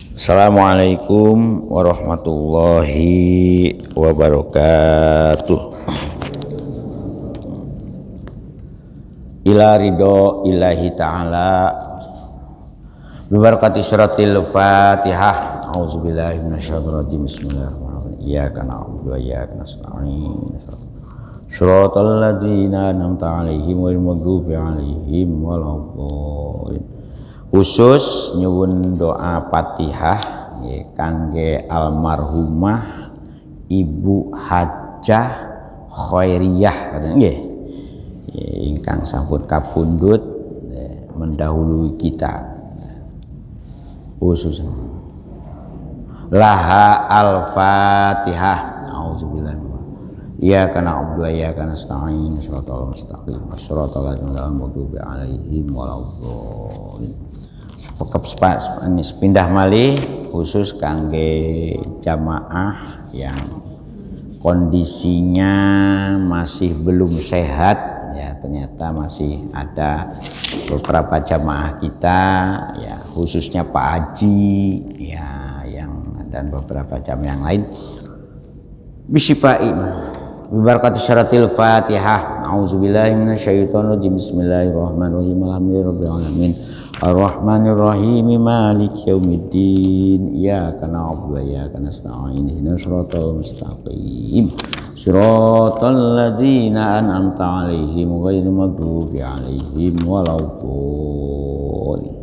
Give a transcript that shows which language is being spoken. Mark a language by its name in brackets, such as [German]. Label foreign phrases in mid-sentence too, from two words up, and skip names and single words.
[Arabic] السلام عليكم ورحمة الله وبركاته. إلى رضى إلهي تعالى ببركة سورة الفاتحة. أعوذ بالله من الشيطان الرجيم. بسم الله الرحمن الرحيم. إياك نعبد وإياك نستعين. صراط الذين أنعمت عليهم غير المغضوب عليهم ولا الضالين. [Javanese] Khusus nyuwun doa Fatihah kangge almarhumah Ibu Hajah Khairiyah katanya nggih, ingkang sampun kapundhut [Indonesian] mendahului kita. [Arabic] خصوص لها الفاتحة. أعوذ بالله إياك نعبد وإياك نستعين. صراط المستقيم. صراط الذين أنعمت عليهم ولا الضالين. [Javanese] Pindah malih khusus kangge [Indonesian] jamaah yang kondisinya masih belum sehat ya, ternyata masih ada beberapa jamaah kita ya, khususnya Pak Haji ya, yang dan beberapa jamaah yang lain [Arabic] بشفاء ببركة سورة الفاتحة. أعوذ بالله من الشيطان الرجيم. بسم الله الرحمن الرحيم. الحمد لله رب العالمين. الرحمن الرحيم. مالك يوم الدين. إياك نعبد وإياك نستعين. اهدنا الصراط المستقيم. صراط الذين أنعمت عليهم غير المغضوب عليهم ولا الضالين.